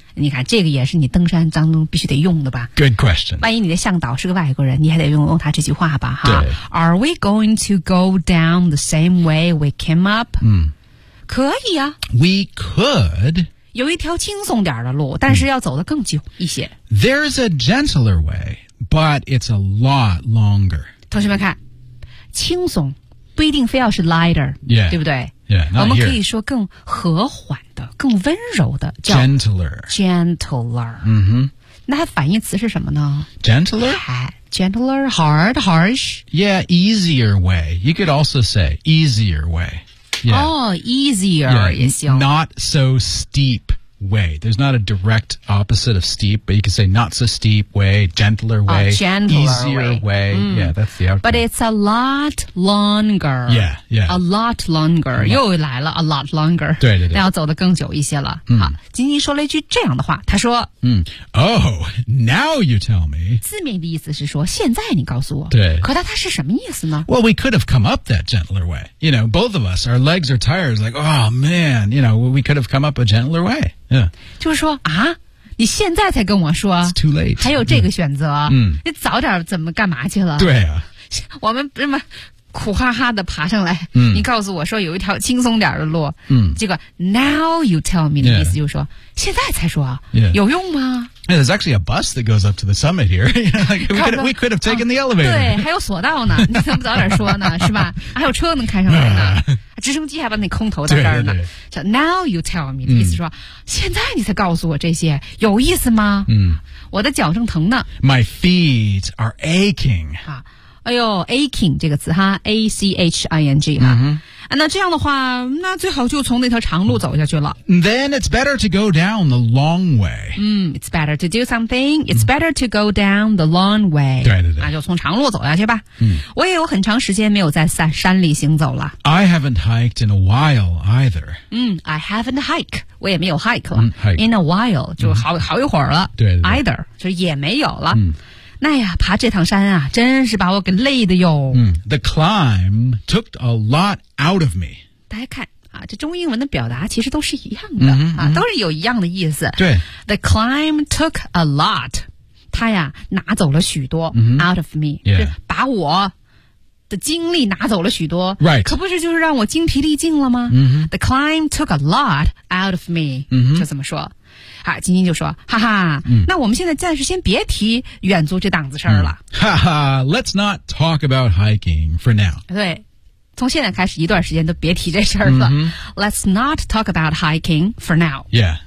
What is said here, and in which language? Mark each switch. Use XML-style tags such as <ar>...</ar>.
<zh>你看，这个也是你登山当中必须得用的吧</zh> <en>？Good question。</en> <zh>万一你的向导是个外国人，你还得用他这句话吧？</zh> <en>哈。Are we going to go down the same way we came up？嗯，</en> <zh>可以啊。</zh> <en>We could。</en> <zh>有一条轻松点的路，但是要走得更久一些。</zh> <en>There's a gentler way, but it's a lot longer。</en> <zh>同学们看，轻松不一定非要是 lighter， yeah, 对不对？ Yeah, 我们可以说更和缓的更温柔的叫</zh> <en>Gentler、</en> <zh>mm-hmm. 那它反义词是什么呢</zh> <en>Gentler Gentler Hard Harsh Yeah easier way You could also say easier way、 yeah. Oh easier、 yeah.</en> <zh>也行</zh> <en>Not so steep way There's not a direct opposite of steep But you could say not so steep way Gentler way、 gentler Easier way, way.、 Mm. Yeah that's the outcome But it's a lot longer Yeah yeah. A lot longer</en> <zh>又来了</zh> <en>A lot longer</en> <zh>对对对要走得更久一些了金金说了一句这样的话他说、</zh> <en>Oh now you tell me</en> <zh>字面的意思是说现在你告诉我对可它是什么意思呢</zh> <en>Well we could have come up that gentler way You know both of us Our legs are tired Like oh man You know we could have come up a gentler wayYeah.</en> <zh>就是说啊你现在才跟我说</zh> <en>It's too late</en> <zh>还有这个选择、 yeah. 你早点怎么干嘛去了对啊我们这么苦哈哈的爬上来、嗯、你告诉我说有一条轻松点的路、嗯、这个</zh> <en>now you tell me</en> <zh>的意思就是说、 yeah. 现在才说、 yeah. 有用吗</zh> <en>yeah, There's actually a bus that goes up to the summit here we could have taken the elevator</en> <zh>对还有索道呢你怎么早点说呢是吧还有车能开上来呢直升机还把那空投到这儿呢对对对</zh> <en>Now you tell me</en> <zh>的意思说、嗯、现在你才告诉我这些有意思吗、嗯、我的脚正疼呢</zh> <en>My feet are aching、</en> <zh>啊、哎呦 aching 这个词哈 A-C-H-I-N-G 哈、嗯、那这样的话那最好就从那条长路走下去了</zh> <en>Then it's better to go down the long way、嗯、It's better to do something It's better to go down the long way</en> <zh>对对对那就从长路走下去吧、嗯、我也有很长时间没有在山里行走了</zh> <en>I haven't hiked in a while either、嗯、I haven't hiked</en> <zh>我也没有</zh> <en>hike 了、嗯、hike. In a while</en> <zh>就 好一会儿了对对对 Either 就也没有了、嗯那呀爬这趟山啊真是把我给累的哟、</zh> <en>嗯、The climb took a lot out of me</en> <zh>大家看啊，这中英文的表达其实都是一样的、 mm-hmm, mm-hmm. 啊，都是有一样的意思对</zh> <en>The climb took a lot</en> <zh>他呀拿走了许多、 mm-hmm.</zh> <en>out of me、 yeah.</en> <zh>把我的精力拿走了许多、 right. 可不是就是让我精疲力尽了吗、 mm-hmm.</zh> <en>The climb took a lot out of me、 mm-hmm.</en> <zh>就这么说啊，金金就说：“哈哈、嗯，那我们现在暂时先别提远足这档子事儿了。嗯”</zh> <en>哈哈 ，Let's not talk about hiking for now。</en> <zh>对，从现在开始一段时间都别提这事儿了。嗯、</zh> <en>Let's not talk about hiking for now。 Yeah，</en>